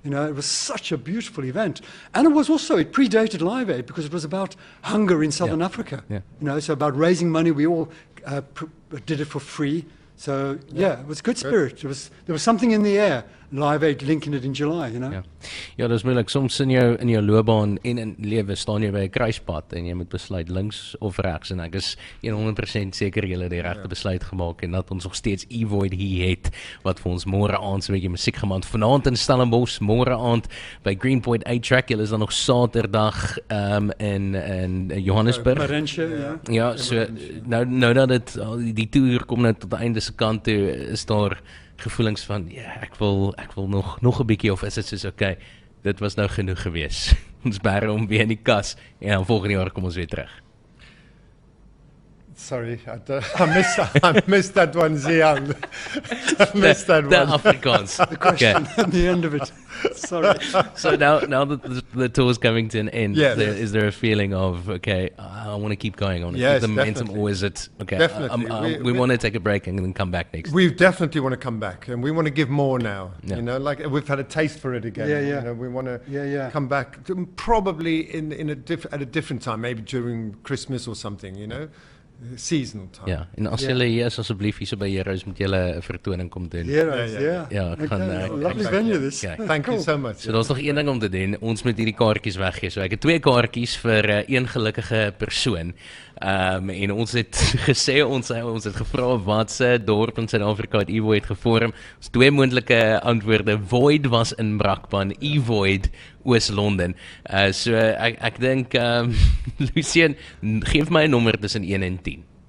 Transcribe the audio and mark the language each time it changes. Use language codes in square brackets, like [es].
[en] It was such a beautiful event. And it was also, it predated Live Aid because it was about hunger in Southern Africa. Yeah. So about raising money. We all did it for free. So, it was good spirit. There was something in the air. Live Aid linking it in July, [af] Ja, dis moeilik. Soms in jou loopbaan en in lewe staan jy by 'n kruispunt en jy moet besluit links of regs en ek is 100% seker jy het die regte besluit gemaak en dat ons nog steeds Evoid hier het wat vir ons môre aand so 'n bietjie musiek gemaak vanaand in Stellenbosch, môre aand by Greenpoint 8 Track. Julle is dan nog Saterdag in Johannesburg. Ja, so nou dat dit die toer kom nou tot die einde se kant toe, is daar gevoelens van ek wil nog 'n bietjie of is dit soos okay, dit was nou genoeg gewees. Ons bære hom weer in die kas en dan volgende jaar kom ons weer terug. [en] Sorry, I missed that one, Zian. I missed that one. The Afrikaans. The question at the end of it. Sorry. So now that the tour is coming to an end, is there a feeling of, okay, I want to keep going on? Yes, the momentum, or is it, okay, definitely. We want to take a break and then come back next? We definitely want to come back, and we want to give more now. Like we've had a taste for it again. We want to come back, probably at a different time, maybe during Christmas or something, seasonal time. [af] Ja, en as julle hier is asseblief hier so by Heroes met julle 'n vertoning kom doen. Ja, ek gaan [en] lovely venue this. Thank you so much. [af] So daar's nog een ding om te doen. Ons moet hierdie kaartjies weggee. So ek het 2 kaartjies vir een gelukkige persoon. En ons het gesê ons het gevra watse dorp in Suid-Afrika het Evoid gevorm. Ons 2 moontlike antwoorde. Void was in Brakpan, Evoid Oos-London. So ek dink Lucien, geef my 'n nommer tussen 1 en 10.